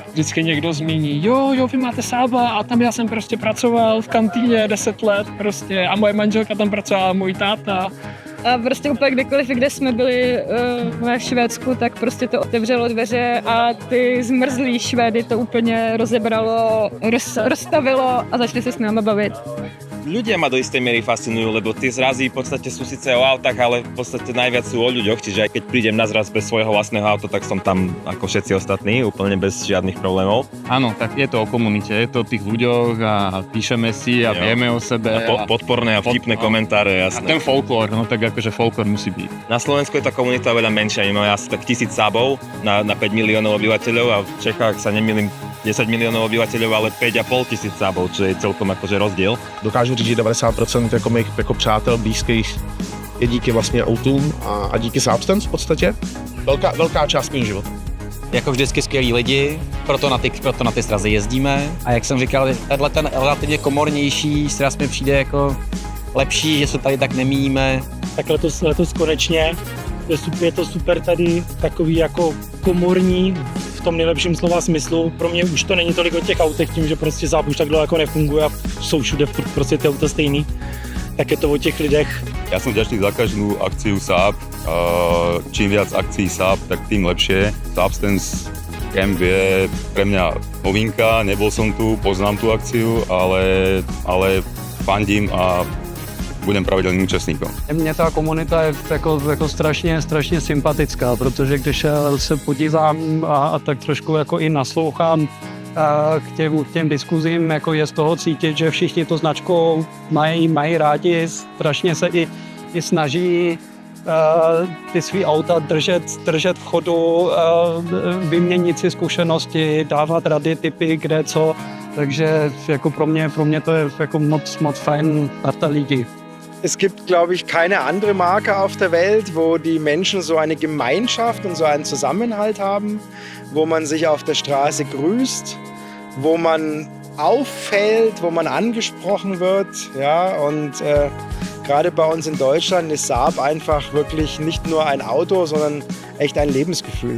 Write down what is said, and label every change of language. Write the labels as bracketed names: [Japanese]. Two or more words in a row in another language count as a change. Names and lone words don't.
[Czech] Vždycky někdo zmíní, jo, vy máte Saaba a tam já jsem prostě pracoval v kantýně 10 let prostě a moje manželka tam pracovala, můj táta. A prostě úplně kdekoliv, kde jsme byli ve Švédsku, tak prostě to otevřelo dveře a ty zmrzlý Švédy to úplně rozebralo, rozstavilo a začali se s náma bavit. [Slovak] Ľudia ma do istej miery fascinujú, lebo tie zrazy v podstate sú síce o autách, ale v podstate najviac sú o ľuďoch, čiže aj keď prídem na zraz bez svojho vlastného auta, tak som tam ako všetci ostatní, úplne bez žiadnych problémov. Áno, tak je to o komunite, je to o tých ľuďoch a píšeme si a vieme o sebe. A podporné a vtipné komentáre, jasné. A ten folklór, no tak akože folklór musí byť. Na Slovensku je tá komunita veľa menšia, my máme asi tak 1000 Saabov na 5 miliónov obyvateľov a v Čechách sa nemýlim 10 miliónov obyvateľov, ale 5,5 tisíc Saabov, čo je celkom akože rozdiel. [Czech] Dokážu říct, že 90% jako mých jako přátel blízkých je díky vlastně autům a díky Saabstance v podstatě. Velká část mých života. Jako vždycky skvělí lidi, proto na ty srazy jezdíme. A jak jsem říkal, tenhle ten relativně komornější sraz mi přijde jako lepší, že se tady tak nemíjíme. Tak letos konečně je to super tady, takový jako komorní, v tom nejlepším slova smyslu. Pro mě už to není tolik o těch autech, tím, že prostě Saab už tak dlouho jako nefunguje a jsou všude prostě ty auta stejný. Tak je to o těch lidech. [Slovak] Ja som vďačný za každú akciu Saab. Čím viac akcií Saab, tak tým lepšie. Saabstance Camp je pre mňa novinka, nebol som tu, poznám tú akciu, ale fandím a budem pravidelným účastníkom. [Czech] Mně ta komunita je jako strašně sympatická, protože když se podívám a tak trošku jako i naslouchám k těm diskuzím, jako je z toho cítit, že všichni to značkou mají rádi, strašně se i snaží ty svý auta držet v chodu, vyměnit si zkušenosti, dávat rady, tipy, kde co. Takže jako pro mě to je jako moc fajn parta lidí. [German] Es gibt, glaube ich, keine andere Marke auf der Welt, wo die Menschen so eine Gemeinschaft und so einen Zusammenhalt haben, wo man sich auf der Straße grüßt, wo man auffällt, wo man angesprochen wird. Ja, und gerade bei uns in Deutschland ist Saab einfach wirklich nicht nur ein Auto, sondern echt ein Lebensgefühl.